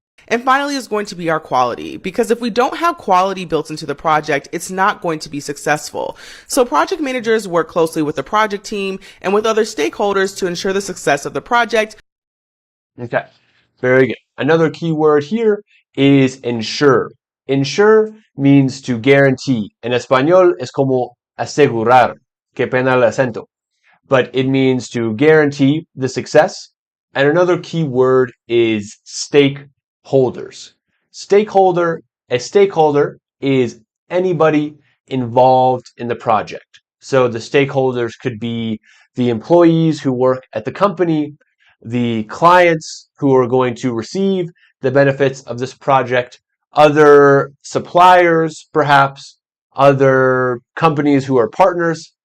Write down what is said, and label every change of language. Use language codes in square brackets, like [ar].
[en] And finally is going to be our quality, because if we don't have quality built into the project, it's not going to be successful. So project managers work closely with the project team and with other stakeholders to ensure the success of the project. Okay, very good. Another key word here is ensure. Ensure means to guarantee. [es] En español es como asegurar. Qué pena el acento. [en] But it means to guarantee the success. And another key word is stakeholders. A stakeholder is anybody involved in the project. So the stakeholders could be the employees who work at the company, the clients who are going to receive the benefits of this project, other suppliers, perhaps, other companies who are partners.